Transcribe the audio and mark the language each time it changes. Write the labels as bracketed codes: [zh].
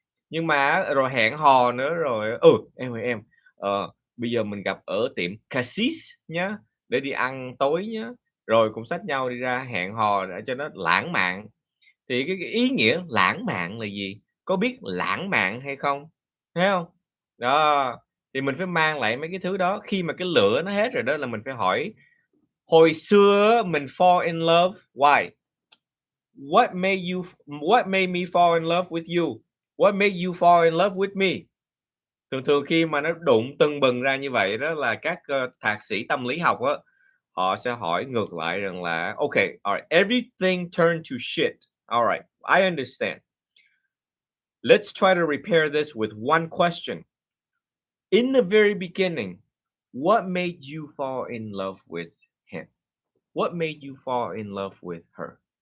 [vi] Nhưng mà rồi hẹn hò nữa, rồi em ơi em, bây giờ mình gặp ở tiệm Cassis nhá, để đi ăn tối nhá, rồi cũng xách nhau đi ra hẹn hò để cho nó lãng mạn. Thì cái ý nghĩa lãng mạn là gì? Có biết lãng mạn hay không? Thấy không? Đó, thì mình phải mang lại mấy cái thứ đó. Khi mà cái lửa nó hết rồi đó là mình phải hỏi, hồi xưa mình [en] fall in love, why? What made me fall in love with you? What made you fall in love with me? [vi] Thường khi mà nó đụng tưng bừng ra như vậy đó là các thạc sĩ tâm lý học á, họ sẽ hỏi ngược lại rằng là [en] okay, all right, everything turned to shit. All right, I understand. Let's try to repair this with one question. In the very beginning, what made you fall in love with him? What made you fall in love with her?